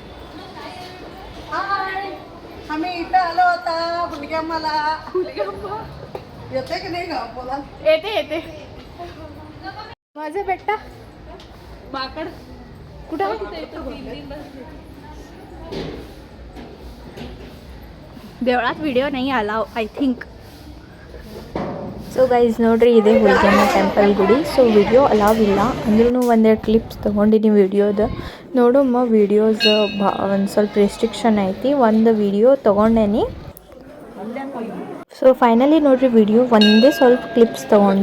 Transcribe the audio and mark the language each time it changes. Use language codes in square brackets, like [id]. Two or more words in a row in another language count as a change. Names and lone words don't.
[mr] आम्ही इथं आलो होता हुलग्याम्माला. येते की नाही गाव? बोला. येते येते. माझं बेटा बाकड कुठं? देवळात व्हिडिओ नाही आला [en] I think. so guys [kn] ನೋಡ್ರಿ, ಇದೇ ಹುಲಿಗೆಮ್ಮ ಟೆಂಪಲ್ ಗುಡಿ. ಸೊ [en] video allow [kn] ಇಲ್ಲ ಅಂದ್ರೂ ಒಂದೆರಡು ಕ್ಲಿಪ್ಸ್ ತೊಗೊಂಡಿನಿ ವಿಡಿಯೋದ. ನೋಡಮ್ಮ, ವಿಡಿಯೋಸ್ ಒಂದು ಸ್ವಲ್ಪ ರೆಸ್ಟ್ರಿಕ್ಷನ್ ಐತಿ. ಒಂದು ವಿಡಿಯೋ ತೊಗೊಂಡೇನಿ. [en] so finally [kn] ನೋಡ್ರಿ, ವಿಡಿಯೋ ಒಂದೇ ಸ್ವಲ್ಪ ಕ್ಲಿಪ್ಸ್ ತೊಗೊಂಡೆ.